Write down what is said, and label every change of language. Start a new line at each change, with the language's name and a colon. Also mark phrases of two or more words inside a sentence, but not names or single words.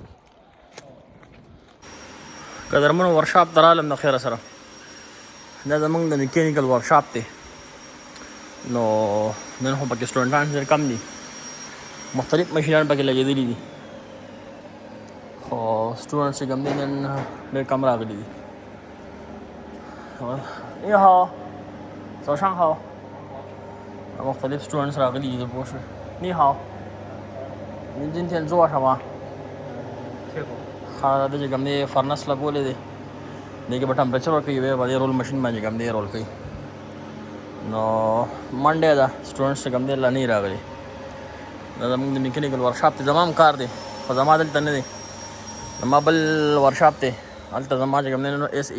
Pashto: قدرمنو ورکشاپ ته رالم د خیره سره دا زمونږ د
English: mechanical workshop
Pashto: دی نو نن خو پکې سټوډنټان ډېر کم دي مختلف مشینان پکې لګېدلي دي خو سټوډنټس چې کوم دي نن ډېر کم راغلي دي
Chinese: 你好早上好
Pashto: مختلف سټوډنټس راغلي دي پوه شوې
Chinese: 你好您今天做什么
Pashto: دا چې کوم دی فرنس لګولی دی دې کې به ټمپریچر ورکوي بیا به دې
English: roll machine
Pashto: باندې کوم دی رول کوي نو منډې ده سټوډنټس چې کوم دی لا نه راغلي دا زموږ د
English: mechanical workshop
Pashto: دی زما هم کار دی خو زما دلته نه دی زما بل ورکشاپ دی هلته زما چې کوم دی نو ایس